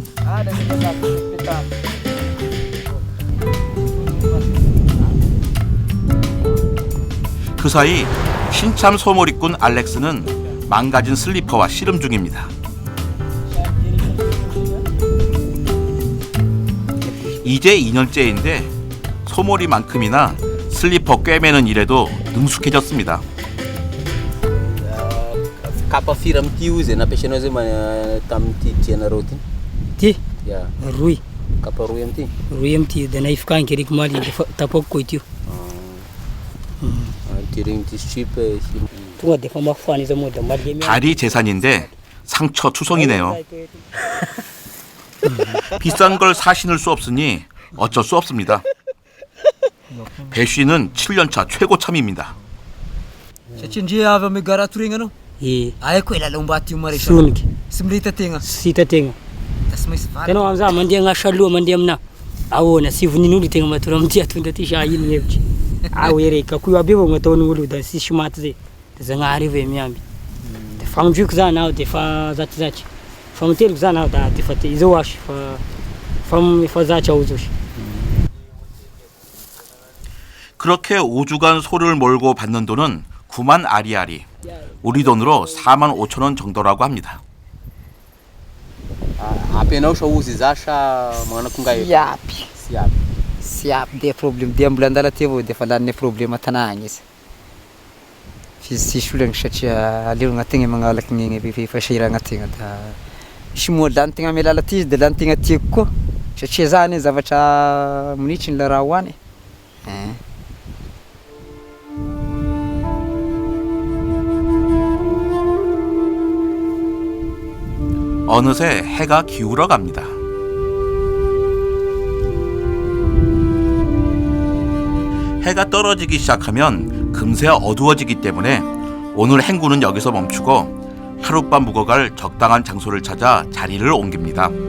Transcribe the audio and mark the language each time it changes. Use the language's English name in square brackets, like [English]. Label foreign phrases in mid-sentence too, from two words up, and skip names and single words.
[Korean] 그 사이 신참 소머리꾼 알렉스는 망가진 슬리퍼와 씨름 중입니다. 이제 2년째인데 소머리만큼이나 슬리퍼 꿰매는 일에도 능숙해졌습니다. [Malagasy] Kapa firy amin'ity io zay nampiasainao zay tamin'ity tianareo ty? Ty? Yeah. Roy. Kapa roy amin'ity? Roy amin'ity da nahifoka agny kereko maly da tapako koa ity io. Ty regny ty strip tonga da efa mafana izy moa da maly [Korean] 다리 재산인데 상처 투성이네요. 비싼 걸 사 신을 수 없으니 어쩔 수 없습니다. 배쉬는 7년차 최고참입니다. [Malagasy] satria avy ame garato regny anao e aiko ela lombaty io maretra soniky sy milita tegna sy hita tegna da sy maintsy valy tenao amizah mandeha agnasa aloha mandeha amina ahoana sy vonin'olo tegna mahatora amin'ity atondra ty sa ino hevitry ao ereka koa aby avao gn'ataon'olo da sisy maty zay da zagnahary avao miamby da famindroiko zany aho da efa zatrizatry famiteliko zany aho da efa izao asy efa zatry aho zao sy [Korean] 그렇게 5주간 소를 몰고 받는 돈은 9만 아리아리, 우리 돈으로 4만 5천 원 정도라고 합니다. [Malagasy] ampianao sa ozy za sa magnano akongay? Siapy Sy aby. siapy de problème de mbola andala ty avao de fa lanin'ny problème tanagna izy fizy sisy olagny satria aleogna tegna magnalaky gny fasahiragna tegna da misy moa lany tegna ame lala ty izy de lany tegna tiako koa satria zany zavatra minitry ny la raha hoany [Korean] 어느새 해가 기울어 갑니다. 해가 떨어지기 시작하면 금세 어두워지기 때문에 오늘 행군은 여기서 멈추고 하룻밤 묵어갈 적당한 장소를 찾아 자리를 옮깁니다.